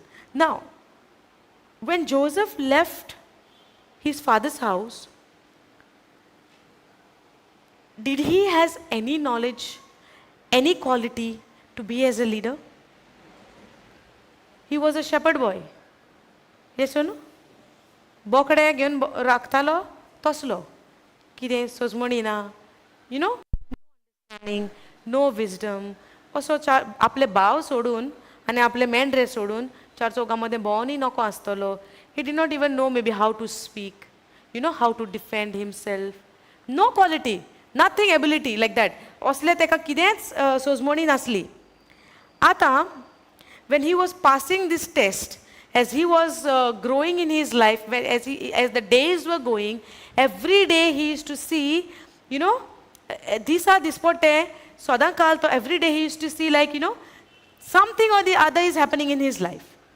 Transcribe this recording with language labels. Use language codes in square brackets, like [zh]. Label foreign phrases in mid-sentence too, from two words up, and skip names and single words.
[en] Now, when Joseph left his father's house, did he has any knowledge, any quality to be as a leader? He was a shepherd boy. Yes or no? [kok] बोकडे घेऊन राखतालो तसलो कितें सोजमणी ना, [en] you know, no wisdom, [kok] असो आपले भाव सोडून आनी आपले मेंढरे सोडून चार चौकांमध्ये भोंवनी नको आसतलो. [en] He did not even know maybe how to speak, you know, how to defend himself. No quality, nothing ability like that. [kok] असले तेका कितेंच सोजमणी नासली. [en] आतां when he was passing this test, as he was growing in his life, as the days were going, every day he used to see, you know, disa dispote, sodakal, to every day he used to see, like, you know, something or the other is happening in his life.